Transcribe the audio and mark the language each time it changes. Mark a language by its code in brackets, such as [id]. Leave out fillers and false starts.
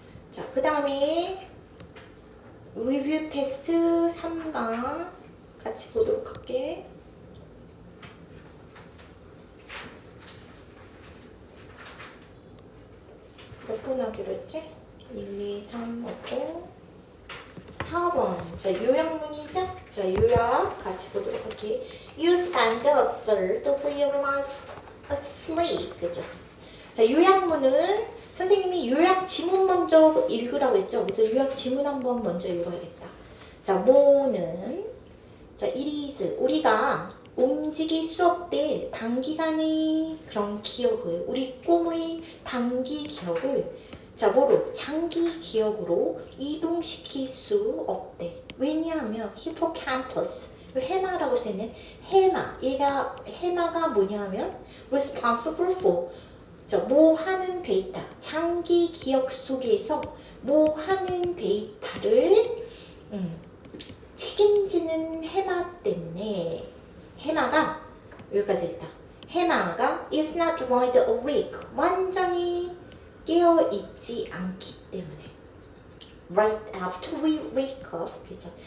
[ko] 자, 그 다음에 리뷰 테스트 3강 같이 보도록 할게. 몇 번 하기로 했지? 1, 2, 3 하고 4번. 자, 요약문이죠? 자, 요약 같이 보도록 할게. [en] You spend a third of your life asleep. [ko] 그죠? 자, 요약문은 선생님이 요약 지문 먼저 읽으라고 했죠? 그래서 요약 지문 한번 먼저 읽어야겠다. 자, 뭐는 자, it is 우리가 움직일 수 없대. 단기간의 그런 기억을, 우리 꿈의 단기 기억을 자, 뭐로? 장기 기억으로 이동시킬 수 없대. 왜냐하면 히포캠퍼스, 해마라고 써있는 해마, 해마가 뭐냐면 responsible for 뭐 하는 데이터, 장기 기억 속에서 뭐 하는 데이터를 책임지는 해마 때문에 해마가 여기까지 있다. 해마가 [en] is not wide awake, [ko] 완전히 깨어있지 않기 때문에 [en] right after we wake up, [ko] 그죠?